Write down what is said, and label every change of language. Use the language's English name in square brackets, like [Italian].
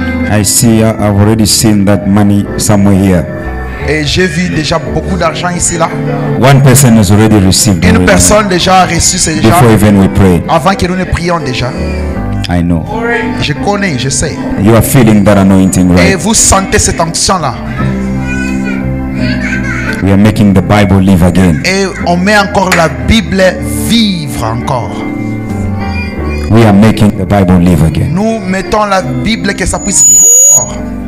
[English] I've already seen that money somewhere here. [French] Et j'ai vu déjà beaucoup d'argent ici là. [English] One person has already received [French] Une [English] already [French] personne déjà a reçu ces gens [English] before even we pray. [French] avant que nous ne prions déjà. [English] I know. [French] Je connais, je sais. [English] You are feeling that anointing, [French] Et [English] right? [French] vous sentez cette onction là. [English] We are making the Bible live again. [French] Et on met encore la Bible vivre encore. [English] We are making the Bible live again. [French] Nous mettons la Bible que ça puisse vivre encore.